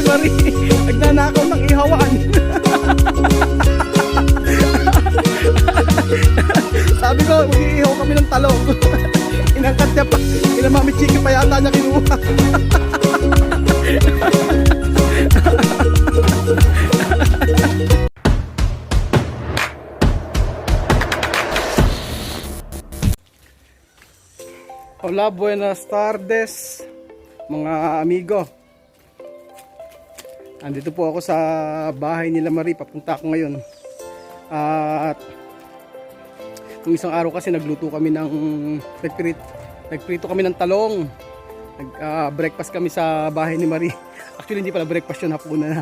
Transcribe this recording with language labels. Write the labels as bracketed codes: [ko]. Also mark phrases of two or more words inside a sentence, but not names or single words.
[tl] Marie, nagnanakaw ng ihawan. Sabi ko, mag-iihaw kami ng talong. Inangkat niya pa. Kina Mami Chiki pa yata niya kinuha. [es] Hola, buenas tardes mga amigo. [tl] Andito po ako sa bahay nila Marie. Papunta ako ngayon. At nung isang araw kasi nagluto kami ng nagprito kami ng talong. Breakfast kami sa bahay ni Marie. Actually hindi pala breakfast yun, hapunan na.